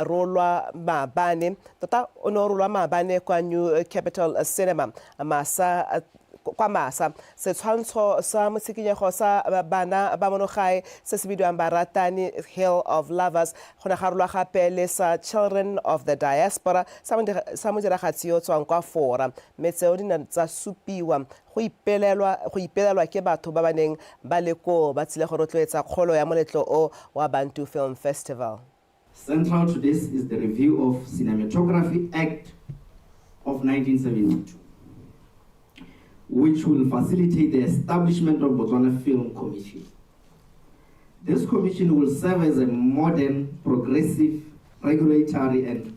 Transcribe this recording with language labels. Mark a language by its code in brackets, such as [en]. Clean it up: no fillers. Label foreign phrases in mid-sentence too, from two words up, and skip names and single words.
[tn] rolwa maabane tota o ne o rolwa maabane kwa New Capital Cinema kwa Masa setshwantsho sa motshikinyego sa bana ba monogae se se bidiwang Baratani Hill of Lovers go ne ga rolwa gape le sa Children of the Diaspora sa modiragatsi yo tswang kwa Fora mme tseo di ne tsa supiwa go ipelelwa ke batho ba baneng ba le ko ba tsile go rotloetsa kgolo ya moletlo o wa Bantu Film Festival. [en] Central to this is the review of Cinematography Act of 1972. Which will facilitate the establishment of Botswana Film Commission. This commission will serve as a modern, progressive, regulatory and